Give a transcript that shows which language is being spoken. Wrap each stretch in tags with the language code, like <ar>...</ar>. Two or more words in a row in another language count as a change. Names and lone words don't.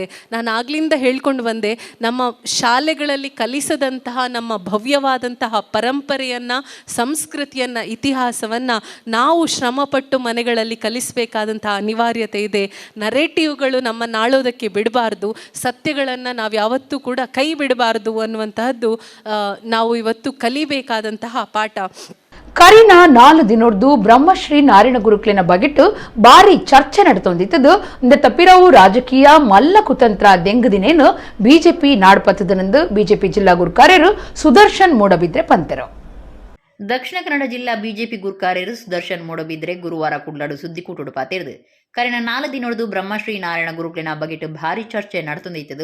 <kn>ನಾನು ಆಗ್ಲಿಂದ ಹೇಳ್ಕೊಂಡು ಬಂದೆ, ನಮ್ಮ ಶಾಲೆಗಳಲ್ಲಿ ಕಲಿಸದಂತಹ ನಮ್ಮ ಭವ್ಯವಾದಂತಹ ಪರಂಪರೆಯನ್ನು, ಸಂಸ್ಕೃತಿಯನ್ನು, ಇತಿಹಾಸವನ್ನು ನಾವು ಶ್ರಮಪಟ್ಟು ಮನೆಗಳಲ್ಲಿ ಕಲಿಸಬೇಕಾದಂತಹ ಅನಿವಾರ್ಯತೆ ಇದೆ. ನರೇಟಿವ್ಗಳು ನಮ್ಮನ್ನು ಆಳೋದಕ್ಕೆ ಬಿಡಬಾರ್ದು, ಸತ್ಯಗಳನ್ನು ನಾವು ಯಾವತ್ತೂ ಕೂಡ ಕೈ ಬಿಡಬಾರ್ದು ಅನ್ನುವಂತಹದ್ದು ನಾವು ಇವತ್ತು ಕಲಿಬೇಕಾದಂತಹ ಪಾಠ.</kn> <tcy>ಕರಿನ 4 ದಿನೊಡ್ದು ಬ್ರಹ್ಮಶ್ರೀ ನಾರಾಯಣ ಗುರುಕ್ಲಿನ ಬಗೆಟ್ ಬಾರಿ ಚರ್ಚೆ ನಡೆತೊಂದಿತ್ತದು. ತಪ್ಪಿರವು ರಾಜಕೀಯ ಮಲ್ಲ ಕುತಂತ್ರ ದೆಂಗದಿನೇನು ಬಿಜೆಪಿ ನಾಡ್ಪತ್ತದನಂದು ಬಿಜೆಪಿ ಜಿಲ್ಲಾ ಗುರುಕಾರ್ಯರು ಸುದರ್ಶನ್ ಮೂಡಬಿದ್ರೆ ಪಂತೆರು. ದಕ್ಷಿಣ ಕನ್ನಡ ಜಿಲ್ಲಾ ಬಿಜೆಪಿ ಗುರುಕಾರ್ಯರು ಸುದರ್ಶನ್ ಮೂಡಬಿದ್ರೆ ಗುರುವಾರ ಕುಡ್ಲಾಡು ಸುದ್ದಿಕೂಟುಡು ಪಾತೆರ್ದು ಕರಿನ 4 ದಿನೊಡ್ದು ಬ್ರಹ್ಮಶ್ರೀ ನಾರಾಯಣ ಗುರುಕ್ಲಿನ ಬಗೆಟ್ ಭಾರಿ ಚರ್ಚೆ ನಡೆತೊಂದಿತ್ತದು.</tcy>